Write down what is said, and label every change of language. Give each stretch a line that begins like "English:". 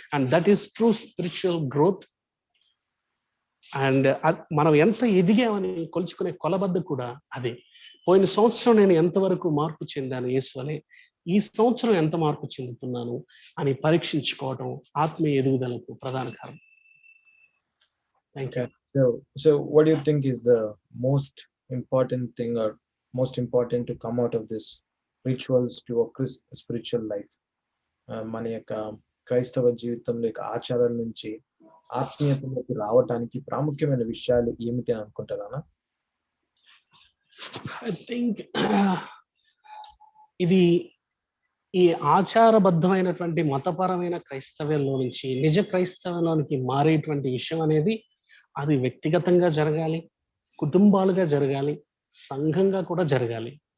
English: And that is true spiritual growth.
Telugu: And మనం ఎంత ఎదిగామని కొలుచుకునే కొలబద్ద కూడా అదే. పోయిన సంవత్సరం నేను ఎంతవరకు మార్పు చెందాను యేసు వలె, ఈ సంవత్సరం ఎంత మార్పు చెందుతున్నాను అని పరీక్షించుకోవటం ఆత్మీయ ఎదుగుదలకు ప్రధాన కారణం.
English: Thank you. So what do you think is the most important thing or most important to come out of this rituals to a spiritual life?
Telugu: మన యొక్క క్రైస్తవ జీవితంలో యొక్క ఆచారాల నుంచి ఆత్మీయతలోకి రావటానికి ప్రాముఖ్యమైన విషయాలు ఏమిటి అని అనుకుంటారా?
English: I think
Telugu: ఇది ఈ ఆచారబద్ధమైనటువంటి మతపరమైన క్రైస్తవ్యంలో నుంచి నిజ క్రైస్తవంలోనికి మారేటువంటి విషయం అనేది, అది వ్యక్తిగతంగా జరగాలి, కుటుంబాలుగా జరగాలి, సంఘంగా కూడా జరగాలి.